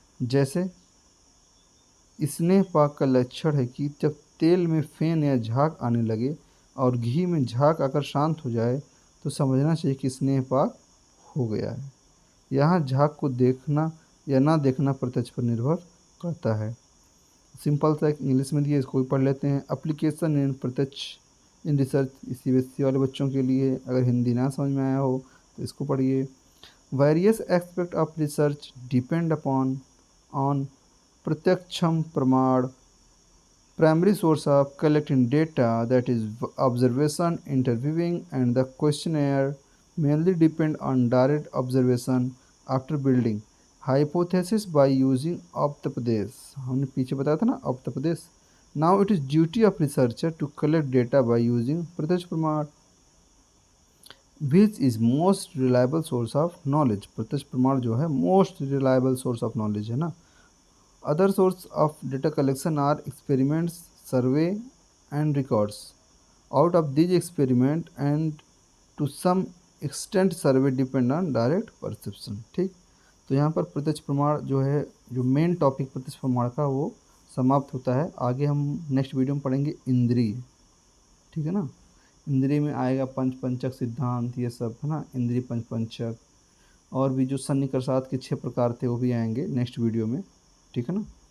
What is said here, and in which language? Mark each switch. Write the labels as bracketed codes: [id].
[hi] जैसे स्नेह पाक का लक्षण है कि जब तेल में फेन या झाग आने लगे और घी में झाग आकर शांत हो जाए तो समझना चाहिए कि स्नेह पाक हो गया है। यहाँ झाग को देखना या ना देखना प्रत्यक्ष पर निर्भर करता है। सिंपल सा एक इंग्लिश में दिया, इसको भी पढ़ लेते हैं। [en] application in प्रत्यक्ष in research, [hi] CBSE वाले बच्चों के लिए, अगर हिंदी ना समझ में आया हो तो इसको पढ़िए। [en] Various aspect of research depend upon on प्रत्यक्षम प्रमाण, primary source of collecting data, that is observation, interviewing, and the questionnaire mainly depend on direct observation after building hypothesis by using अवतपदेश। [hi] हमने पीछे बताया था ना अवतपदेश। [en] Now it is duty of researcher to collect data by using प्रत्यक्ष प्रमाण, which is most reliable source of knowledge। प्रत्यक्ष प्रमाण [hi] जो है [en] most reliable source of knowledge [hi] है ना। [en] Other sources of data collection are experiments, survey, and records. Out of these experiment and to some extent survey depend on direct perception। [hi] ठीक, तो यहाँ पर प्रत्यक्ष प्रमाण जो है, जो मेन टॉपिक प्रत्यक्ष प्रमाण का वो समाप्त होता है। आगे हम नेक्स्ट वीडियो में पढ़ेंगे इंद्रिय। ठीक है ना। इंद्रिय में आएगा पंच पंचक सिद्धांत, ये सब है ना, इंद्रिय पंच पंचक, और भी जो सन्निकर्षात के 6 प्रकार थे वो भी आएंगे नेक्स्ट वीडियो में, ठीक है ना।